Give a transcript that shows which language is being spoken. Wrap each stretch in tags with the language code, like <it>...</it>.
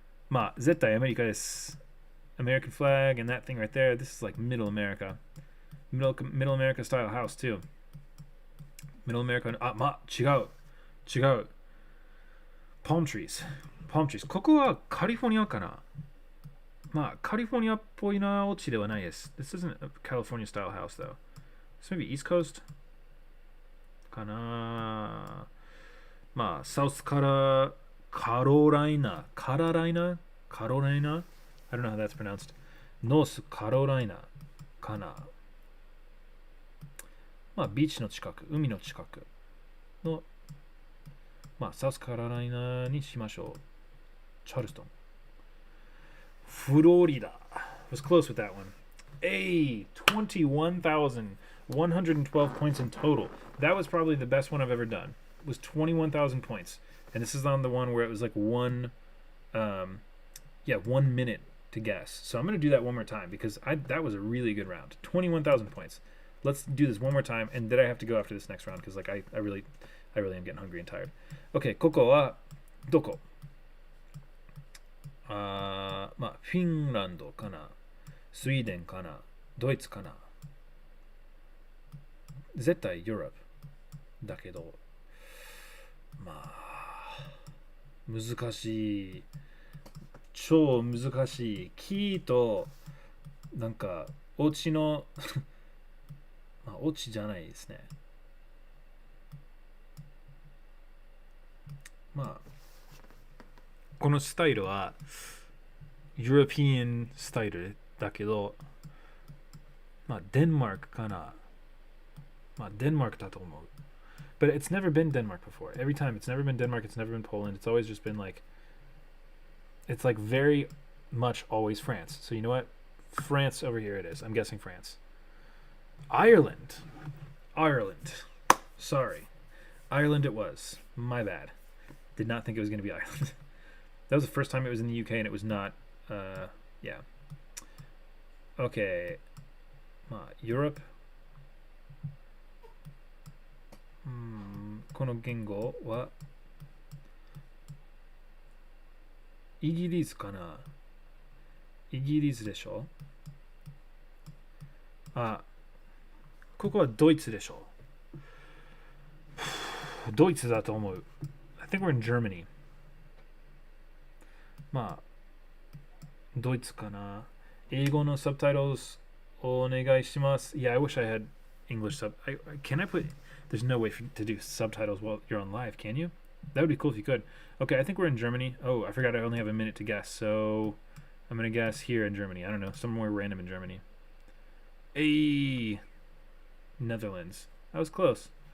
<ja>まあ、絶対アメリカです。</ja> <en>American flag and that thing right there. This is like middle America. Middle America style house too. Middle America. あ、まあ、</en> <ja>違う。違う。</ja> <en>Palm trees. Palm trees.</en> <ja>ここはカリフォルニアかな。まあ、カリフォルニアっぽいなお家ではないです。</ja> <en>This isn't a California style house though. This maybe East Coast? かな。</en> <ja>まあ、South からカロライナ。</ja> <en>カロライナ I don't know how that's pronounced.</en> <ja>North カロライナかな。まあ、ビーチの近く、海の近くの、まあ、サウスカロライナにしましょう。</ja> <en>チャールストン。フロリダ。Was close with that one. Hey, 21,112 points in total. That was probably the best one I've ever done. It was 21,000 points. And this is on the one where it was like 1 minute to guess. So I'm going to do that one more time because that was a really good round. 21,000 points. Let's do this one more time, and then I have to go after this next round because like I really am getting hungry and tired.</en> <ja>Okay, ここはどこ？まあフィンランドかな、スウェーデンかな、ドイツかな。絶対ヨーロッパだけど、まあ難しい、超難しい。キーとなんかお家のまあオチじゃないですね。まあこのスタイルは European スタイルだけど、まあデンマークかな。まあデンマークだと思う。</ja> <en>But it's never been Denmark before. Every time it's never been Denmark, it's never been Poland. It's always just been like, it's like very much always France. So you know what? France over here it is. I'm guessing France. Ireland. Sorry. Ireland it was. My bad. Did not think it was going to be Ireland. That was the first time it was in the UK and it was not. Yeah. Okay. Europe.</en> <ja>この言語はイギリスかな。イギリスでしょ。あ、ここはドイツでしょ。ドイツだと思う。</ja> <en>I think we're in Germany.</en> <ja>まあ、ドイツかな。英語のサブタイトルお願いします。</ja> <en>Yeah, I wish I had English sub. Can I put... There's no way to do subtitles while you're on live, can you? That would be cool if you could. Okay, I think we're in Germany. Oh, I forgot I only have a minute to guess, so I'm going to guess here in Germany. I don't know, somewhere random in Germany. Hey, Netherlands. That was close.</en>